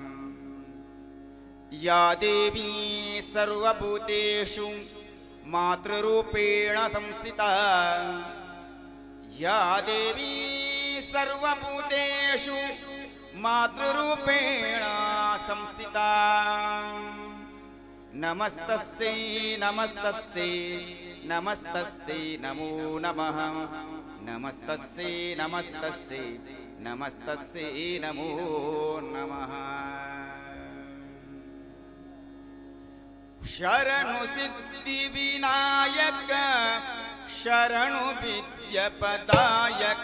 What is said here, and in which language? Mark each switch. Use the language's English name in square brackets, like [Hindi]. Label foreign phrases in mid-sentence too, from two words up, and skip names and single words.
[Sanskrit] ಯಾ ದೇವೀ ಸರ್ವಭೂತೇಷು ಮಾತೃರೂಪೇಣ ಸಂಸ್ಥಿತಾ ಯಾ ದೇವೀ ಸರ್ವಭೂತೇಷು ಮಾತೃರೂಪೇಣ ಸಂಸ್ಥಿತಾ ನಮಸ್ತಸ್ಯೈ ನಮಸ್ತಸ್ಯೈ ನಮಸ್ತಸ್ಯೈ ನಮೋ ನಮಃ ನಮಸ್ತಸ್ಯೈ ನಮಸ್ತಸ್ಯೈ ನಮಸ್ತಸ್ಯೈ ನಮೋ ನಮಃ. [Kannada] ಶರಣು ಸಿದ್ಧಿ ವಿನಾಯಕ ಶರಣು ವಿದ್ಯಪದಾಯಕ